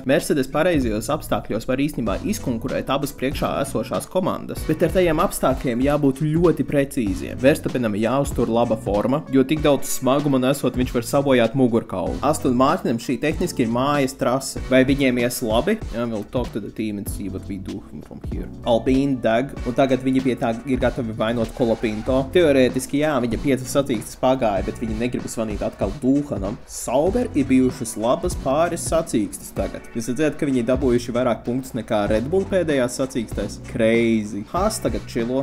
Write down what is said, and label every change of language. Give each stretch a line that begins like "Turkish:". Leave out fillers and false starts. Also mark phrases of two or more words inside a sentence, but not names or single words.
Latvian: Mercedes pareizajos apstākļos var īstenībā izkonkurēt abas priekšā esošās komandas, bet ar tajiem apstākļiem jābūt ļoti precīziem. Verstappenam jāuztur laba forma, jo tik daudz smaguma nesot viņš var sabojāt mugurkaulu. Aston Martinam šī tehniski ir mājas trase. Vai viņiem ies labi?
English: We'll talk to the team and see what we do from here.
Latvian: Alpine deg, un tagad viņi pie tā ir gatavi vainot Kolopinto. Teorētiski jā, viņa 5 sacīkstes pagāja, bet viņi negrib zvanīt atkal Dūhanam. Sauber ir bijušas labas pāris sacīkstes tagad. Jūs redzat, ka viņi dabūjuši vairāk punktus nekā Red Bull pēdējās sacīkstēs? Crazy. Haas tagad čilo.